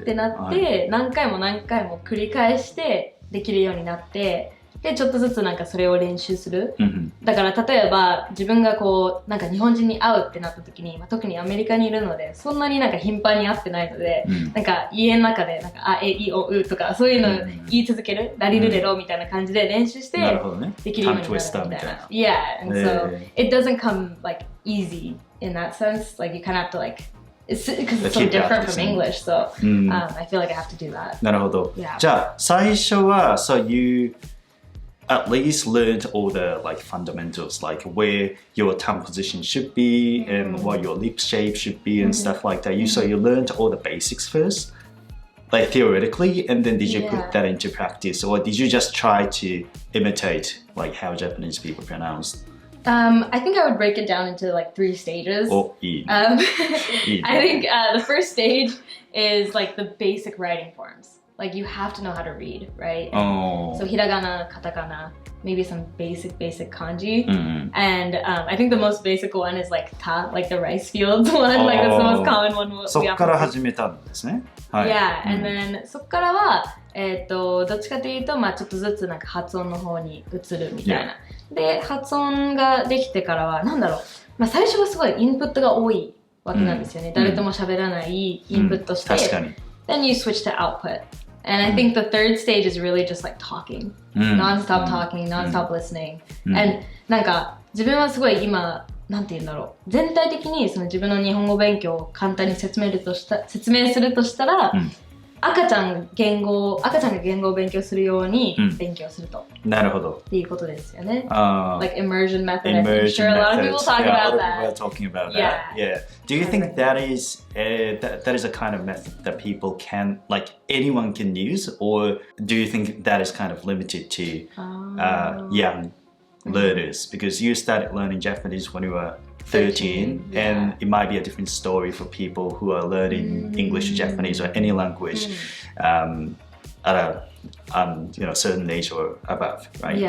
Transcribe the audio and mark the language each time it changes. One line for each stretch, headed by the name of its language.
Japanese: ってなって、何回も繰り返してできるようになって、でちょっとずつなんかそれを練習する、だから例えば自分がこうなんか日本人に会うってなった時に、特にアメリカにいるのでそんなになんか頻繁に会ってないので、なんか家の中でなんかあえいおうとかそういうのを言い続ける、ラリルレロみたいな感じで練習してできるようになるみたいな。
English: Yeah, and so it doesn't come like easy in that sense. Like you kind of have to like it's because it's so different from English, so I feel like I have to do that.
Japanese: なるほど。
English: Yeah.
Japanese: じゃあ最初は
English: so you at least learned all the like fundamentals, like where your tongue position should be and what your lip shape should be and stuff like that. So you learned all the basics first, like theoretically, and then did you put that into practice, or did you just try to imitate like how Japanese people pronounce? I think I would break it down into like 3 stages. I think the first stage is like the basic writing forms. Like you have to know how to read, right? So hiragana, katakana, maybe some basic kanji. And I think the most basic one is like ta, like the rice fields one. Like that's the most common one.
Japanese: そっから始めたんですね。
English: Yeah, and then
Japanese: そっからはどっちかというとちょっとずつなんか発音の方に移るみたいな。で発音ができてからはなんだろう。最初はすごいインプットが多いわけなんですよね。誰とも喋らないインプットして。確かに。
English: Then you switch to output. And I think the third stage is really just like talking, non-stop talking, non-stop listening.
Japanese: And なんか自分はすごい今なんて言うんだろう全体的にその自分の日本語勉強を簡単に説明するとしたら、赤ちゃんが言語を勉強するように勉強すると。なるほど。っていうことですよね。
English: Like immersion method. I'm sure a lot of people talk about that. A lot of people are talking about that. Yeah. Do you think that is a kind of method that people can, like anyone can use, or do you think that is kind of limited to young learners? Because you started learning Japanese when you were 13, and it might be a different story for people who are learning English or Japanese or any language at a certain age or above, right?